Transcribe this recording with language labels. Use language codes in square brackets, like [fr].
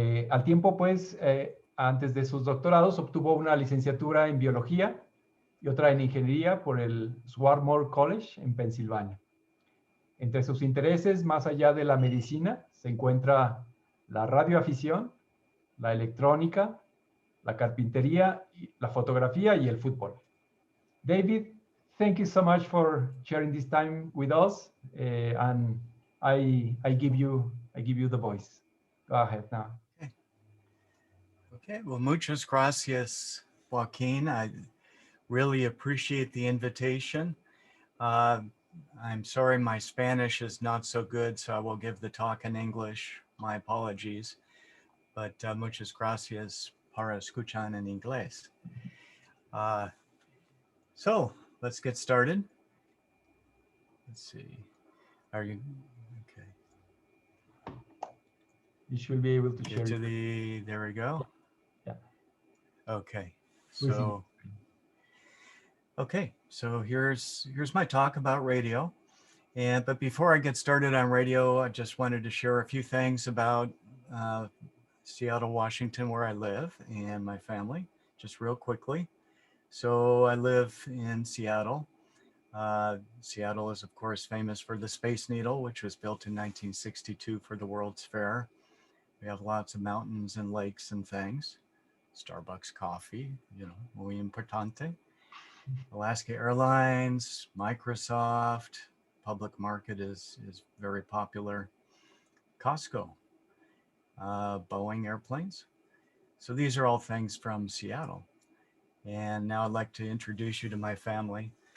[es] Al tiempo, pues, antes de sus doctorados, obtuvo una licenciatura en biología y otra en ingeniería por el Swarthmore College en Pensilvania. Entre sus intereses, más allá de la medicina, se encuentra la radioafición, la electrónica, la carpintería, la fotografía y el fútbol. [en] David, thank you so much for sharing this time with us, and I give you the voice. Go ahead now. Okay, well, [es] muchas gracias, [en] Joaquin. I really appreciate the invitation. I'm sorry my Spanish is not so good, so I will give the talk in English. My apologies, but [es] muchas gracias para escuchar en inglés. [en] So let's get started. Let's see. Are you okay? You should be able to share. There we go. Yeah. Okay. So. Okay, so here's my talk about radio. But before I get started on radio, I just wanted to share a few things about Seattle, Washington, where I live, and my family, just real quickly. So I live in Seattle. Seattle is, of course, famous for the Space Needle, which was built in 1962 for the World's Fair. We have lots of mountains and lakes and things. Starbucks coffee, you know, [es] muy importante. [en] Alaska Airlines, Microsoft, public market is very popular. Costco, Boeing airplanes. So these are all things from Seattle. And now I'd like to introduce you to my family.